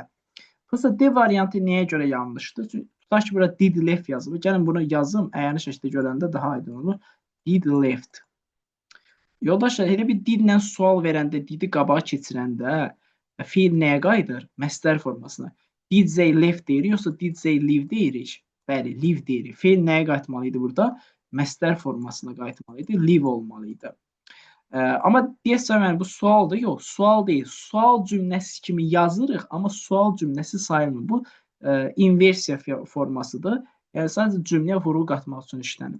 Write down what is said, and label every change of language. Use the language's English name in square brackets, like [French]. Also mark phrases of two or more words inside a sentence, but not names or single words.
[Azerbaijani] Prosta D variantı nəyə görə yanlışdır? Çünki tutaq ki, burada [English] did left [Azerbaijani] yazılır. Gəlin bunu yazım, əyani şəkildə görəndə daha aydın olur. [English] Did left. [Azerbaijani] Yoldaşlar, elə bir didlə sual verəndə, didi qabağa keçirəndə fiil nəyə qayıdır? Məstər formasına. [English] Did they left [Azerbaijani] deyirik, yoxsa [English] did they live [Azerbaijani] deyirik? Bəli, live deyirik. Fiil nəyə qayıtmalıydı burada? Məstər formasına qayıtmalıydı, live olmalıydı. Amma deyəsən bu sualdır, yox, sual deyil. Sual cümləsi kimi yazırıq, amma sual cümləsi sayılmır. Bu inversiya formasıdır. Yəni sadəcə cümləyə vurğu qatmaq üçün işlənir.